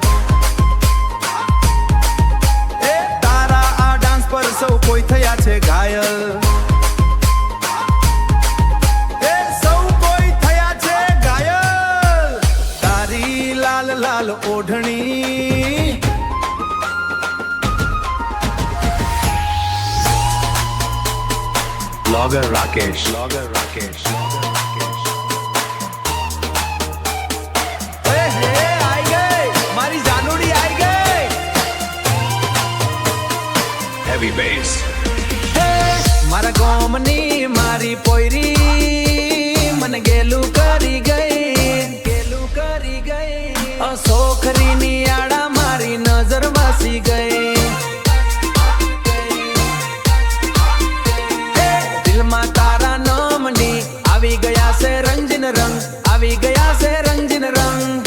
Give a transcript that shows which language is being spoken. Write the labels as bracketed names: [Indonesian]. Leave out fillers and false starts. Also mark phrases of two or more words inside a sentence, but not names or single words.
[Gujarati] એ તારા આ ડાન્સ પર સૌ કોઈ થયા છે ઘાયલ એ સૌ કોઈ થયા છે ઘાયલ લાલ ઓઢણી. [Hindi] ब्लॉगर राकेश આઈ ગઈ મારી જાનુડી આઈ ગઈ. [English] heavy bass [Gujarati] મારા ગોમની મારી પોયરી મને ગેલું કરી ગઈ સોખરીની આડા મારી નજર વાસી ગઈ. દિલમાં તારા નામની આવી ગયા છે રંજન રંગ, આવી ગયા છે રંજન રંગ.